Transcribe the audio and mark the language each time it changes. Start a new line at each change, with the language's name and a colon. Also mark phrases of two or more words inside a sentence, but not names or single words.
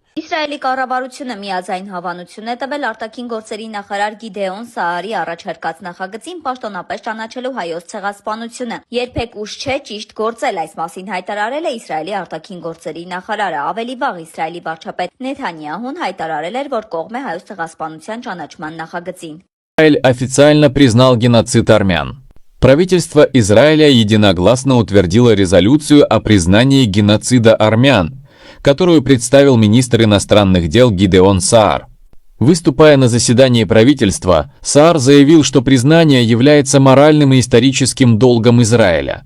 Armenian: Իսրայելի կառավարությունը միաձայն հավանություն է տվել արտաքին գործերի նախարար Գիդեոն Սաարի առաջարկած նախագծին պաշտոնապես ճանաչելու հայոց ցեղասպանությունը։ Երբեք ուշ չէ ճիշտ գործել, այս մասին հայտարարել է Իսրայելի արտաքին գործերի նախարարը։ Ավելի վաղ Իսրայելի վարչապետ Նեթանյահուն հայտարարել էր, որ կողմ է հայոց ցեղասպանության ճանաչման նախագծին։
Russian: Израиль официально признал геноцид армян. Правительство Израиля единогласно утвердило резолюцию о признании геноцида армян, которую представил министр иностранных дел Гидеон Саар. Выступая на заседании правительства, Саар заявил, что признание является моральным и историческим долгом Израиля.